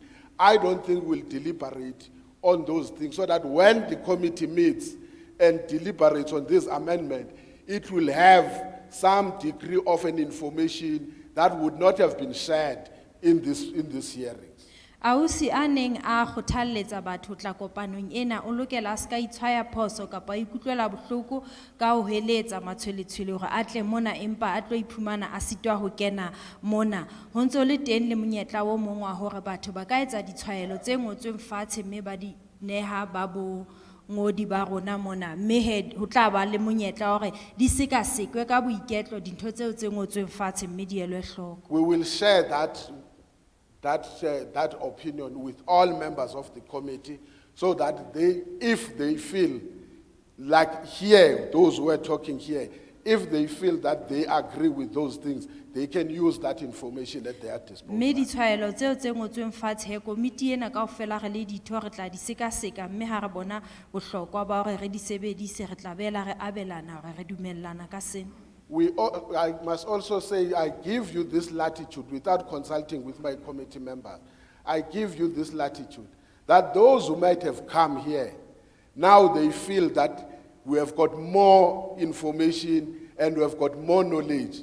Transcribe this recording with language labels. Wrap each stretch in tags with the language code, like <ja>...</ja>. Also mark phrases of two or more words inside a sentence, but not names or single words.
<en>I don't think we'll deliberate on those things so that when the committee meets and deliberates on this amendment, it will have some degree of an information that would not have been shared in this hearing.</en> <st>Ausi aneng a kgothalletsa batho tla kopanong ena o lokela a ska itshwaya phoso kapa ikutlwela bohloko ka ho heletsa matshweletshwele hore a tle mona empa a tlo iphumana a sitwa ho kena mona ho ntso le teng le monyetla o mong wa hore batho ba ka etsa ditshwaelo tse ngotsweng fatshe mme ba di neha ba bo ngodi ba rona mona mme he ho tla ba le monyetla hore di seka sekwe ka boiketlo dintho tseo tse ngotsweng fatshe mme di elwe hloko.</st> <en>We will share that opinion with all members of the committee so that they, if they feel like here, those who are talking here, if they feel that they agree with those things, they can use that information at their disposal.</en> <st>Mme ditshwaelo tseo tse ngotsweng fatshe komiti ena kaofela re le ditho re tla di sekaseka mme ha re bona bohlokwa ba hore re di sebedise re tla bela re abelana hore re dumellana ka sena.</st> <en>I must also say, I give you this latitude without consulting with my committee members. I give you this latitude that those who might have come here, now they feel that we have got more information and we have got more knowledge.</en>